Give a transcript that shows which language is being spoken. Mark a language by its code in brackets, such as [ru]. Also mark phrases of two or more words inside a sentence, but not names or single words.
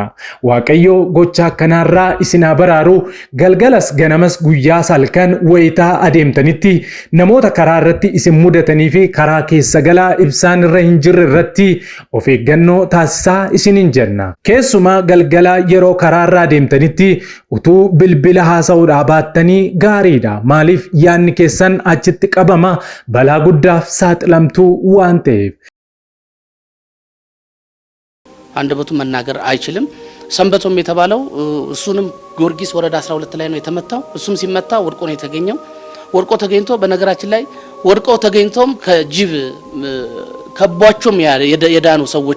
[om] Waaqayyo gocha akkanaarraa isin baraaru. Galgalas ganamas guyyaa salkan wayitaa adeemtanitti namoota karaa irratti isin mudatanii fi karaa keessa galaa ibsaan irra hin jirre irratti of eeggannoo taasisaa isiniin jenna. Keessumaa galgala yeroo karaa irraa adeemtanitti utuu bilbila haasa'uudhaa baattanii gaariidha. Maaliif yaadni keessan achitti qabama balaa guddaaf saaxilamtuu waan ta'eef. [am] አንደበቱ መናገር አይችልም። ሰንበቶም የተባለው እሱንም ጊዮርጊስ ወረዳ 12 ላይ ነው የተመታው። እሱም ሲመታ ወድቆ ነው የተገኘው። ወድቆ ተገኝቶ በነገራችን ላይ ወድቆ ተገኝቶም ከጅብ ከቧቸውም የዳኑ ሰዎች